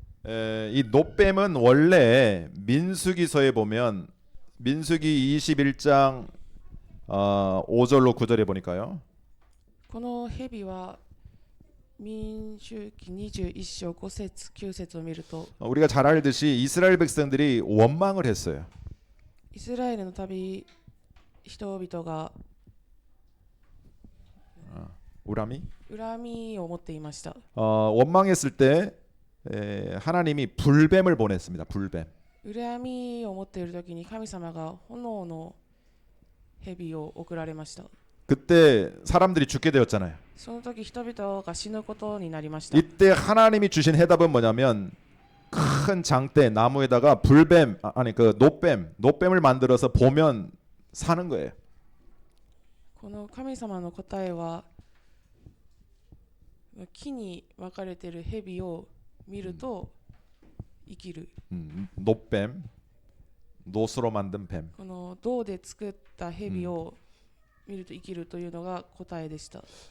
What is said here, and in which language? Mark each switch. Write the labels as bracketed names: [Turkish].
[Korean] 이 노뱀은 원래 민수기서에 보면 민수기 21장 5절로 9절에 보니까요. [Japanese] この蛇は民数記21章5節9節を見ると [Korean] 우리가 잘 알듯이 이스라엘 백성들이 원망을 했어요. [Japanese] イスラエルの人々が [Korean] 우람이 [Japanese] 恨みを持っていました。 [Korean] 원망했을 때 하나님이 불뱀을 보냈습니다. 불뱀. [Japanese] 恨みを持っているときに神様が炎の蛇を送られました。 [Korean] 그때 사람들이 죽게 되었잖아요. [Japanese] その時人々が死ぬことになりました。 [Korean] 이때 하나님이 주신 해답은 뭐냐면 큰 장대 나무에다가 불뱀 그 노뱀을 만들어서 보면 사는 거예요. [Japanese] この神様の答えは木に分かれている蛇を見ると生きる。 [Korean] 노뱀, 노스로 만든 뱀. [Japanese] この銅で作った蛇を見ると生きるというのが答えでした。